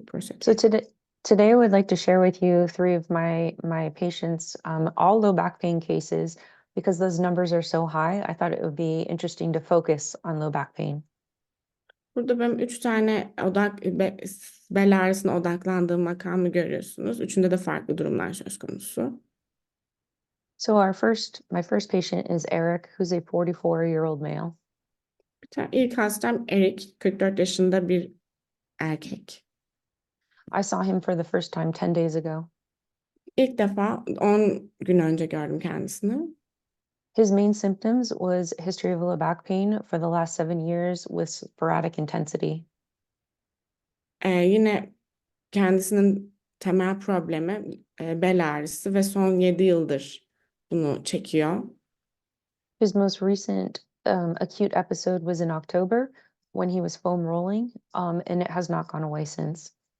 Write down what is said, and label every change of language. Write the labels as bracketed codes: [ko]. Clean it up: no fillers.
[en] So [tr] prosedür. [en] today I would like to share with you three of my patients, all low back pain cases, because those numbers are so high. I thought it would be interesting to focus on low back pain. [tr] Burada benim 3 tane bel ağrısına odaklandığım makamı görüyorsunuz. Üçünde de farklı durumlar söz konusu. [en] So my first patient is Eric, who's a 44-year-old male. [tr] İlk hastam Erik, 44 yaşında bir erkek. [en] I saw him for the first time 10 days ago. [tr] İlk defa 10 gün önce gördüm kendisini. [en] His main symptoms was history of low back pain for the last 7 years with sporadic intensity. [tr] Yine kendisinin temel problemi bel ağrısı ve son 7 yıldır bunu çekiyor. [en] His most recent acute episode was in October when he was foam rolling, and it has not gone away since.